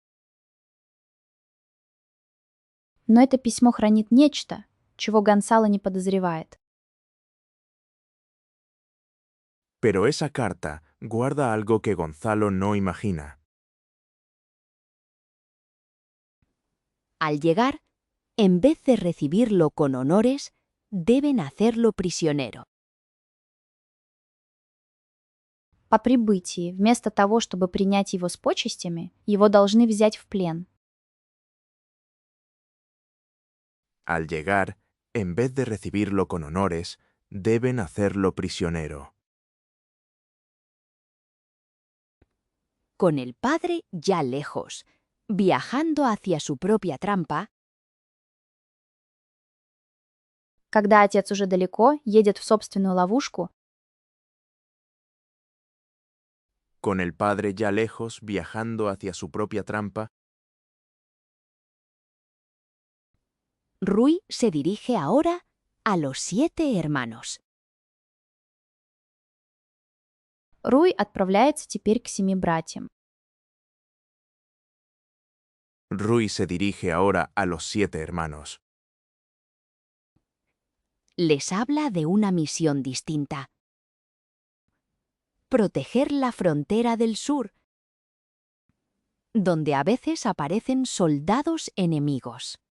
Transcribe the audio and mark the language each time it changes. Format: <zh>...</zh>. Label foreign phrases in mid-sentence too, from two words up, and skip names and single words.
<ru>Но это письмо хранит нечто, чего Гонсало не подозревает.</ru> <es>Pero esa carta guarda algo que Gonzalo no imagina. Al llegar, en vez de recibirlo con honores, deben hacerlo prisionero.</es> <ru>По прибытии, вместо того, чтобы принять его с почестями, его должны взять в плен.</ru> <es>Al llegar, en vez de recibirlo con honores, deben hacerlo prisionero. Con el padre ya lejos, viajando hacia su propia trampa,</es> <ru>Когда отец уже далеко, едет в собственную ловушку,</ru> <es>Con el padre ya lejos, viajando hacia su propia trampa, Rui se dirige ahora a los 7 hermanos.</es> <ru>Руй отправляется теперь к 7 братьям.</ru> <es>Rui se dirige ahora a los 7 hermanos. Les habla de una misión distinta. Proteger la frontera del sur, donde a veces aparecen soldados enemigos.</es>